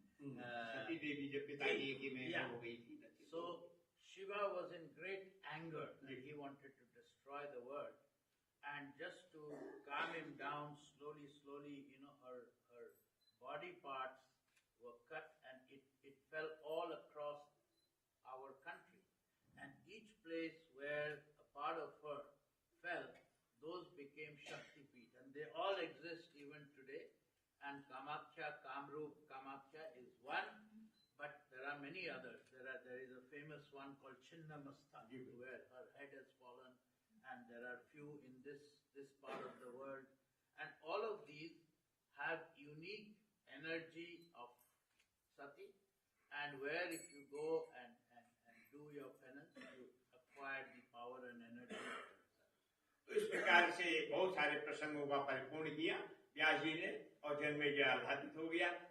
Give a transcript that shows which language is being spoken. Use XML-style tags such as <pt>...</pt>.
<hi>सती देवी जब पिताजी की में हो गई थी,</hi> <en>so Shiva was in great anger that he wanted to destroy the world, and just to calm him down, slowly her body parts were cut, and it fell all across our country, and each place where a part of her fell, those became Shakti Peeth, and they all exist even today. And Kamakhya, Kamrup Kamakhya is one, but there are many others. There is a famous one called Chinnamastha, where her head has fallen, and there are few in this part of the world, and all of these have unique energy of Sati, and where if you go and do your penance, you acquire the power and energy of Sati.</en> <hi>तो इस प्रकार से बहुत सारे प्रसंगों का परिपूर्ण किया व्यास जी ने, और जन्मेजय आह्लादित हो गया।</hi>